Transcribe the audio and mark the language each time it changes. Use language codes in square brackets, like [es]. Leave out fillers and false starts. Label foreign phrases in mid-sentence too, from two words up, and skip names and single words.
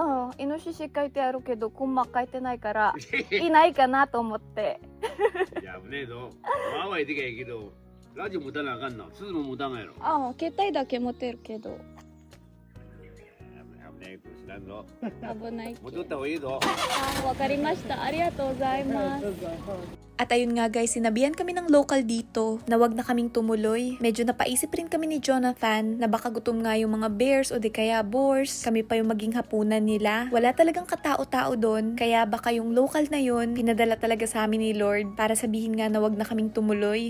[ja] イノシシ書いてあるけどコンマ書いてないからいないかなと思って。いや危ねえぞ。わーわー言ってきゃいいけどラジオ持たなあかんな。鈴も持たんがやろ。携帯だけ持ってるけど危ねえと知らんぞ。危ない。持っとった方がいいぞ。わかりました。ありがとうございます。 [tl] At ayun nga guys, sinabihan kami ng local dito na wag na kaming tumuloy. Medyo napaisip rin kami ni Jonathan na baka gutom nga yung mga bears o di kaya boars. Kami pa yung maging hapunan nila. Wala talagang katao-tao doon, kaya baka yung local na yun, pinadala talaga sa amin ni Lord para sabihin nga na wag na kaming tumuloy.